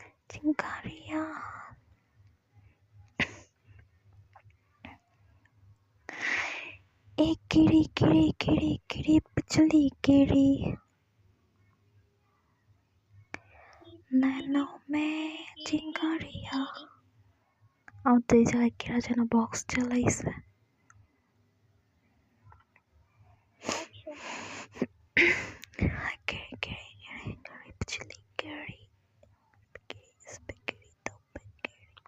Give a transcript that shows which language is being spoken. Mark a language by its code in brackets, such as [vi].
[hi] চিঙ্গারিয়া एक गिरी गिरी गिरी गिरी पिछली गिरी नैनो में चिंगारिया। [bn] আমার তো এই জায়গায় কেরা যেন বক্স চালাইছে। [hi] गिरी गिरी गिरी गिरी पिछली गिरी इस पे गिरी तो पे गिरी।